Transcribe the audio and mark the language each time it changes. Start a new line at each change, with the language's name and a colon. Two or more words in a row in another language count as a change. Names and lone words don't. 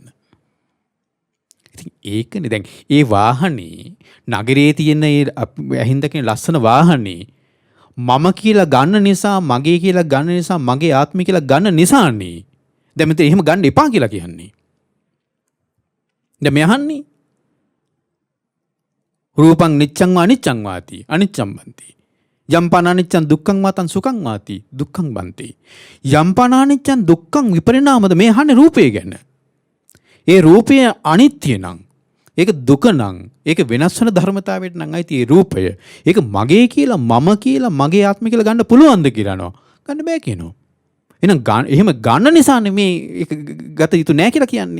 Sinhala: ඉතින් ඒකනේ දැන් ඒ වාහනේ නගරයේ තියෙන ඒ ඇහින්දකින ලස්සන වාහනේ මම කියලා ගන්න නිසා, මගේ කියලා ගන්න නිසා, මගේ ආත්මය කියලා ගන්න නිසානේ. දැන් මෙතන එහෙම ගන්න එපා කියලා කියන්නේ.
Pali: දැන් මේ අහන්නේ රූපං නිච්ඡං වා අනිච්ඡං වාති අනිච්ඡං බන්ති. යම්පන අනිච්ඡං දුක්ඛං වාතං සුඛං වාති දුක්ඛං බන්ති. යම්පන අනිච්ඡං දුක්ඛං විපරිණාමද
Sinhala: මේ අහන්නේ රූපය ගැන. ඒ රූපය අනිත්‍ය නම්, ඒක දුක නම්, ඒක වෙනස් වෙන ධර්මතාවයට නම් අයිති ඒ රූපය. ඒක මගේ කියලා, මම කියලා, මගේ ආත්මය කියලා ගන්න පුළුවන්ද කියලා නෝ. ගන්න බෑ කියනවා. එහෙනම් එහෙම ගන්න නිසානේ මේ ඒක ගත යුතු නෑ කියලා කියන්නේ.